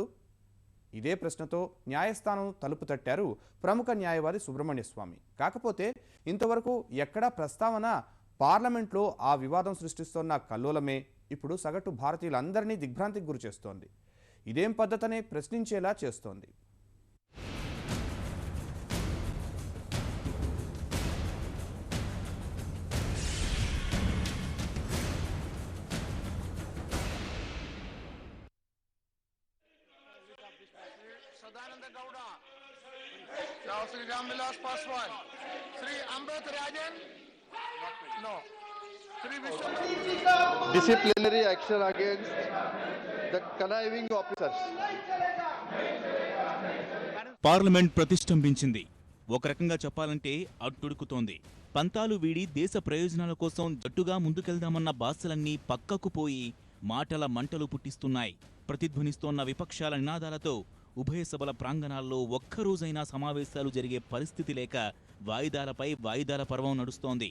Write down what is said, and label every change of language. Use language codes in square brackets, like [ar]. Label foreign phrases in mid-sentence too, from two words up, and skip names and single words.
[te] ఇదే ప్రశ్నతో న్యాయస్థానం తలుపు తట్టారు ప్రముఖ న్యాయవాది సుబ్రహ్మణ్య స్వామి. కాకపోతే ఇంతవరకు ఎక్కడా ప్రస్తావన పార్లమెంట్లో ఆ వివాదం సృష్టిస్తోన్న కల్లోలమే ఇప్పుడు సగటు భారతీయులందరినీ దిగ్భ్రాంతికి గురి చేస్తోంది. ఇదేం పద్ధతనే ప్రశ్నించేలా చేస్తోంది. [en] सदानंद गौड़ा, Shri Ramvilas Paswan, Shri Amrit Rajan, no, Shri Vishnu. Disciplinary action against the conniving officers. [te] పార్లమెంట్ ప్రతిష్టంభించింది. ఒక రకంగా చెప్పాలంటే అట్టుడుకుతోంది. పంతాలు వీడి దేశ ప్రయోజనాల కోసం జట్టుగా ముందుకెళ్దామన్న బాసలన్నీ పక్కకు పోయి మాటల మంటలు పుట్టిస్తున్నాయి. ప్రతిధ్వనిస్తోన్న విపక్షాల నినాదాలతో ఉభయ సభల ప్రాంగణాల్లో ఒక్కరోజైనా సమావేశాలు జరిగే పరిస్థితి లేక వాయిదాలపై వాయిదాల పర్వం నడుస్తోంది.